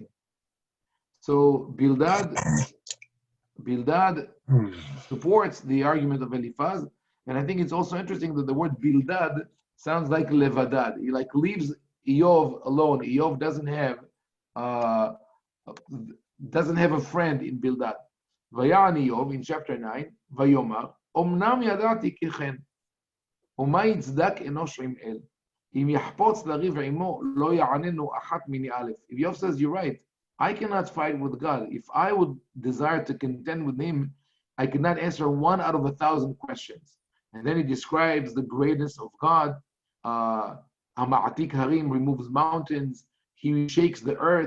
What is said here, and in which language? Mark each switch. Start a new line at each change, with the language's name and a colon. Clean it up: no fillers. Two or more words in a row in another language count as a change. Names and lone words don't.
English: So Bildad supports the argument of Eliphaz. And I think it's also interesting that the word Bildad sounds like Levadad. He like leaves Eov alone. Eov doesn't have a friend in Bildad. Vayan Eov in chapter 9,
Hebrew: ויאמר, אמנם ידעתי כי כן, ומה יצדק אנוש עם אל. אם יחפץ לריב עמו לא יעננו אחת מני אלף.
English: If Eov says, you're right, I cannot fight with God. If I would desire to contend with him, I could not answer 1 out of 1,000 questions. And then he describes the greatness of God.
Hebrew: המעתיק הרים
English: removes mountains. He shakes the earth.